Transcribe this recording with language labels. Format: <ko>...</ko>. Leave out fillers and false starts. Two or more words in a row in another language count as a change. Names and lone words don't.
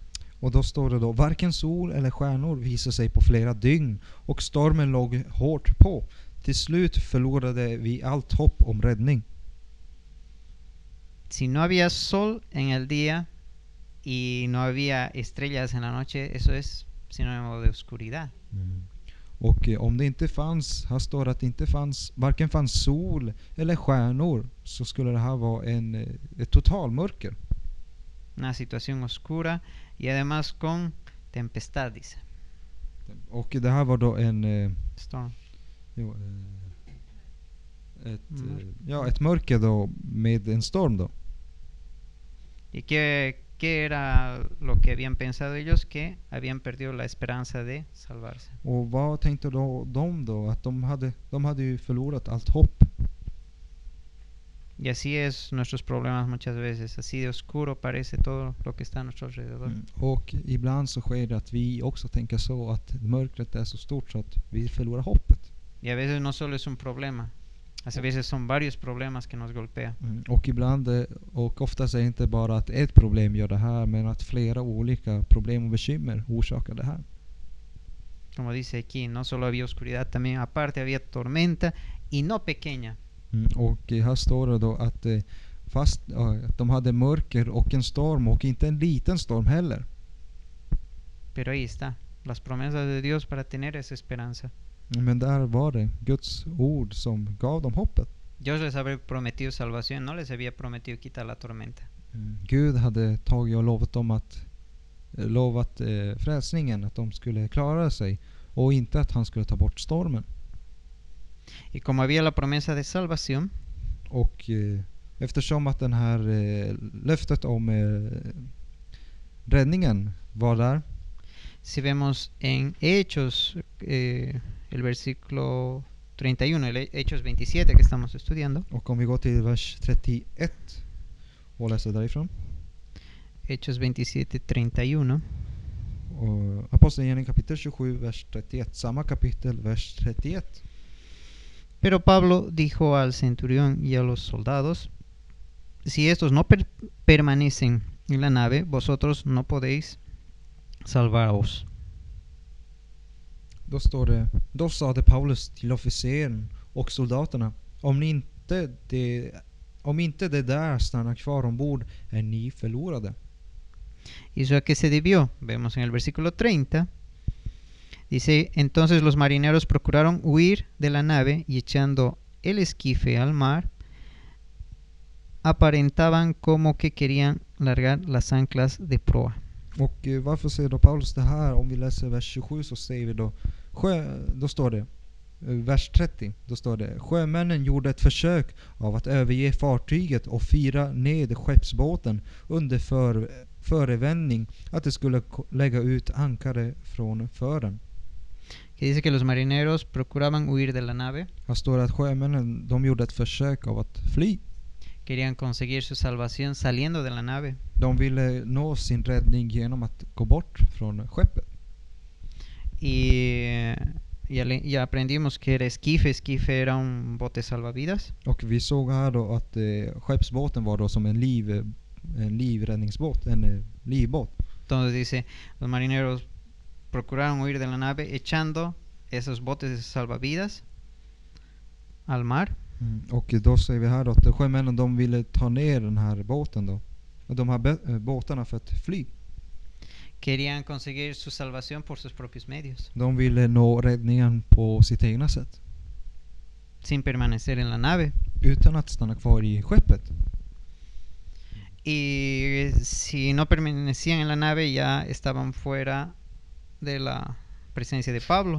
<sv>Och då står det då: varken sol eller stjärnor visade sig på flera dygn, och stormen låg hårt på. Till slut förlorade vi allt hopp om räddning.</sv> <es>Si no había sol en el día y no había estrellas en la noche, eso es sinónimo de oscuridad.</es> <sv>Och om det inte fanns, här står det att det inte fanns, varken fanns sol eller stjärnor, så skulle det här vara ett totalmörker.</sv> <es>Una situación oscura y además con tempestad, dice.</es> <sv>Och det här var då Storm. ett mörker då med en storm då.</sv> <es>¿Y qué era lo que habían pensado ellos? Que habían perdido la esperanza de salvarse.</es> <sv>Och vad tänkte då de då? Att de hade ju förlorat allt hopp.</sv> <es>Y así es nuestros problemas muchas veces. Así de oscuro parece todo lo que está a nuestro alrededor.</es> <sv>Och ibland så sker det att vi också tänker så, att mörkret är så stort så att vi förlorar hoppet.</sv> <es>Y a veces no solo es un problema. A veces son varios problemas que nos golpean.</es> <sv>Och ibland, och oftast är det inte bara att ett problem gör det här, men att flera olika problem och bekymmer orsakar det här.</sv> <es>Como dice aquí, no solo había oscuridad, también aparte había tormenta y no pequeña.</es> <sv>Och här står det då att fast att de hade mörker och en storm, och inte en liten storm heller.</sv> <es>Pero ahí está, las promesas de Dios para tener esa esperanza.</es> <sv>Men där var det Guds ord som gav dem hoppet.</sv> <es>Dios les había prometido salvación, no les había prometido quitar la tormenta.</es> <sv>Gud hade tagit och lovat frälsningen, att de skulle klara sig, och inte att han skulle ta bort stormen.</sv> <es>Y como había la promesa de salvación,</es> <sv>och eftersom att den här löftet om räddningen var där,</sv> <es>si vemos en Hechos el versículo 31, el Hechos 27 que estamos estudiando.</es> <sv>Och om vi går till vers 31 och läser därifrån.</sv> <es>Hechos 27, 31.</es> <sv>Apostlagärningarna kapitel 27, vers 31. Samma kapitel, vers 31.</sv> <es>Pero Pablo dijo al centurión y a los soldados: si estos no permanecen en la nave, vosotros no podéis salvaros.</es> <sv>Då står det: då sade Paulus till officeren och soldaterna: om inte det där stannar kvar ombord, är ni förlorade.</sv> <es>¿Y eso a qué se debió? Vemos en el versículo 30. Dice: entonces los marineros procuraron huir de la nave, y echando el esquife al mar, aparentaban como que querían largar las anclas de proa.</es> <sv>Och varför säger då Paulus det här? Om vi läser vers 27 så säger vi då står det, vers 30, då står det: sjömännen gjorde ett försök av att överge fartyget och fira ned skeppsbåten under förevändning att det skulle lägga ut ankare från fören.</sv> <es>Que dice que los marineros procuraban huir de la nave.</es> <sv>Här står det att sjömännen, de gjorde ett försök av att fly.</sv> <es>Querían conseguir su salvación saliendo de la nave.</es> <sv>De ville nå sin räddning genom att gå bort från skeppet.</sv> <es>Y aprendimos que era esquife. Esquife era un bote salvavidas.</es> <sv>Och vi såg här då att skeppsbåten var då som en livräddningsbåt, en livbåt.</sv> <es>Entonces dice, los marineros procuraron huir de la nave echando esos botes salvavidas al mar.</es> <sv>Och då säger vi här då att sjömännen, de ville ta ner den här båten då. Och de här båtarna för att fly.</sv> <es>Querían conseguir su salvación por sus propios medios.</es> <sv>De ville nå räddningen på sitt egna sätt.</sv> <es>sin permanecer en la nave.</es> <sv>utan att stanna kvar i skeppet.</sv> <es>Y si no permanecían en la nave, ya estaban fuera de la presencia de Pablo.</es>